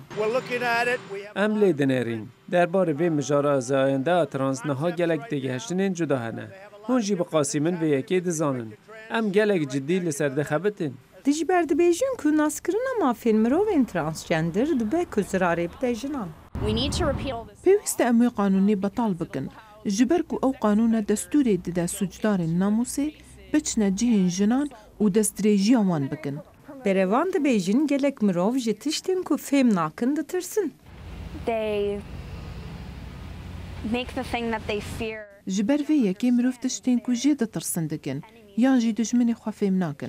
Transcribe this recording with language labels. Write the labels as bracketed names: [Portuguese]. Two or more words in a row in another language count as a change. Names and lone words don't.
[Kurdish] Em lê dinêrîn. Derbarê vê mijara azayenda trans niha gelek digihiştinên cuda hene. Hûn jî bi qasî min vê yekê dizanin. Em gelek ciddî li ser dixebitin. Di ji ber dibêjin ku naskirina mafên mirovên transgender dibe ku zirarê bide jinan. پێویستە ئەم وێ قانونی بەتاڵ بکەن ji ber ku ew qanûna destûrê dide suçdarên namûsê biçine cihên jinan û destdirêjiya wan bikin. Berevan dibêjin gelek mirov ji tiştên ku fêm nakin ditirsin. Ji ber vê yekê mirov tiştên ku jê ditirsin dikin yan jî dijminê xwe fêm nakin.